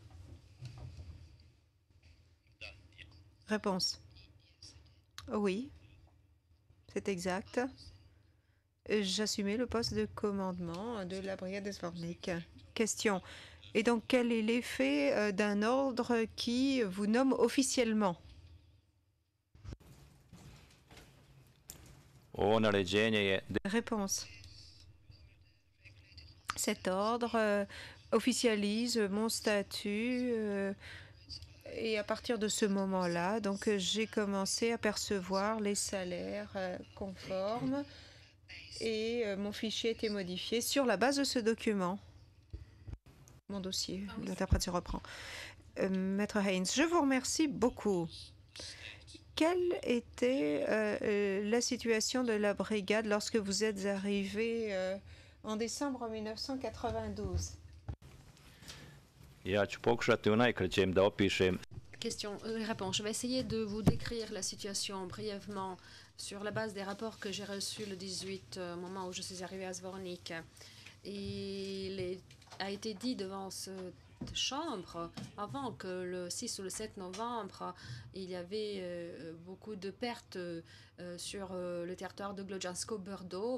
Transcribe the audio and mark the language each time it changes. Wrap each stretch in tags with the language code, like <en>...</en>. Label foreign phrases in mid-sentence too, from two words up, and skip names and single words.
<fr>Réponse. Oui, c'est exact. J'assumais le poste de commandement de la brigade de Zvornik. Question. Et donc, quel est l'effet d'un ordre qui vous nomme officiellement?</fr> <sr>ovo naređenje je</sr> <fr>Réponse. Cet ordre officialise mon statut et à partir de ce moment-là, donc j'ai commencé à percevoir les salaires conformes et mon fichier a été modifié sur la base de ce document. Mon dossier, l'interprète se reprend. Maître Haynes, je vous remercie beaucoup. Quelle était la situation de la brigade lorsque vous êtes arrivé en décembre 1992?</fr> <sr>Ja ću pokušati u najkraćem da opišem.</sr> <fr>Question, réponse. Je vais essayer de vous décrire la situation brièvement sur la base des rapports que j'ai reçus le 18 au moment où je suis arrivée à Zvornik. Il a été dit devant cette chambre, avant que le 6 ou le 7 novembre, il y avait beaucoup de pertes sur le territoire de Glogjansko-Burdo.</fr>